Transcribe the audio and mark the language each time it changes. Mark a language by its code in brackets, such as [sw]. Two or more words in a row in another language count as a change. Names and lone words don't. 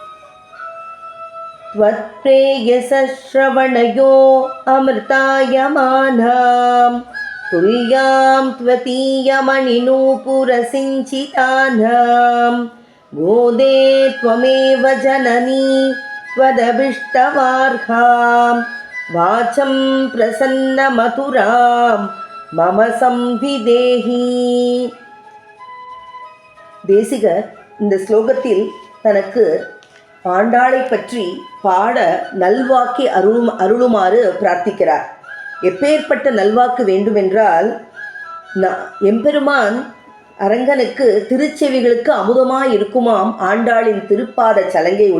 [sa] त्वत्प्रेयसश्रवणयो अमृतायमानां तुल्यां त्वतीयमणिनूपुरसिञ्चितानां गोदे त्वमेव जननी त्वदभिष्टवार्हां वाचं प्रसन्नमधुरां मम संविदेहि। [ta] தேசிகர் இந்த ஸ்லோகத்தில் தனக்கு ஆண்டாளை பற்றி பாட நல்வாக்கி அருளுமாறு பிரார்த்திக்கிறார். எப்பேற்பட்ட நல்வாக்கு வேண்டுமென்றால், எம்பெருமான் அரங்கனுக்கு திருச்செவிகளுக்கு அமுதமாய் இருக்குமாம் ஆண்டாளின் திருப்பாத சலங்கை ஒளி.